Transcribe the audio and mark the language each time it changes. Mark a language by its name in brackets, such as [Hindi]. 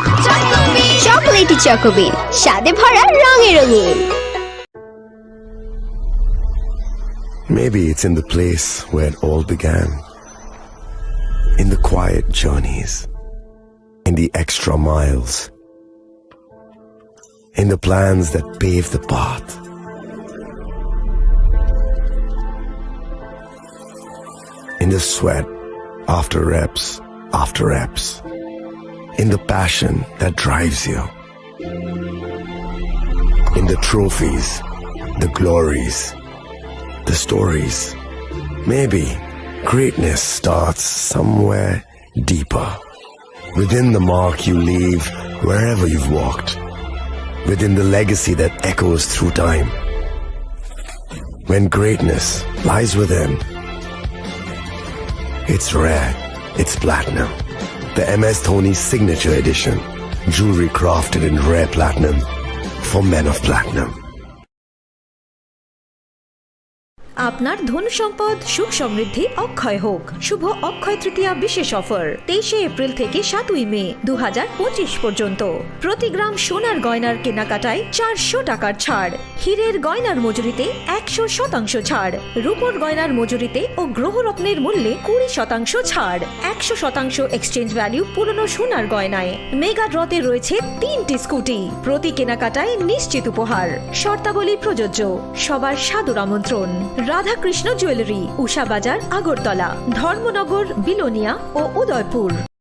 [Bangla] Chocolatey Choco Bean, স্বাদে ভরা রঙে রঙিন। [English] Maybe it's in the place where it all began. In the quiet journeys. In the extra miles. In the plans that pave the path. In the sweat after reps, in the passion that drives you, in the trophies, the glories, the stories. Maybe greatness starts somewhere deeper, within the mark you leave wherever you've walked, within the legacy that echoes through time. When greatness lies within, it's rare, it's platinum. The MS Dhoni Signature Edition. Jewelry crafted in rare platinum for men of platinum. [Bangla] আপনার ধন সম্পদ সুখ সমৃদ্ধি অক্ষয় হোক শুভ অক্ষয় তৃতীয়া বিশেষ offer 23 April থেকে 7 মে 2025 পর্যন্ত প্রতি গ্রাম সোনার গয়নার কেনাকাটায় 400 টাকার ছাড় হীরের গয়নার মজুরিতে 100% ছাড় রূপোর গয়নার মজুরিতে ও গ্রহরত্নের মূল্যে 20% ছাড় 100% এক্সচেঞ্জ ভ্যালু পুরনো সোনার গয়নায় মেগা ড্রতে রয়েছে 3টি স্কুটি প্রতি কেনাকাটায় নিশ্চিত উপহার শর্তাবলী প্রযোজ্য সবার সাদর আমন্ত্রণ রাধাকৃষ্ণ জুয়েলারি উষা বাজার আগরতলা ধর্মনগর বিলোনিয়া ও উদয়পুর